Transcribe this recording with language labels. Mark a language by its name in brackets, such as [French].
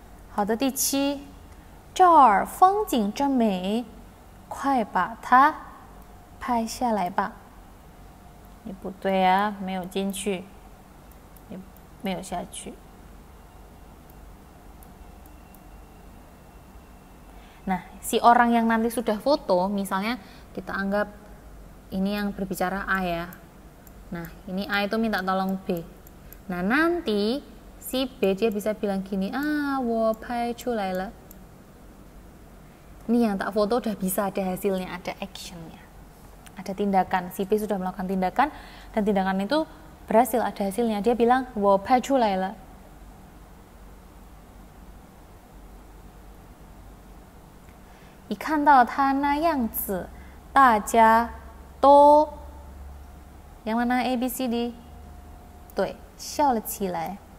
[Chinese] 好的，第7，这儿风景真美，快把它拍下来吧。你不对啊，没有进去，也没有下去。 [Indonesian] Nah, si orang yang nanti sudah foto, misalnya kita anggap ini yang berbicara A ya. Nah, ini A itu minta tolong B. Nah, nanti si B dia bisa bilang gini, [Chinese] 我拍出来了. [Indonesian] Ini yang tak foto udah bisa ada hasilnya, ada actionnya, ada tindakan. Si B sudah melakukan tindakan dan tindakan itu berhasil, ada hasilnya. Dia bilang, [Chinese] 我拍出来了。一看到他那样子，大家都 [Indonesian] yang mana [Chinese] A B C D 对，笑了起来。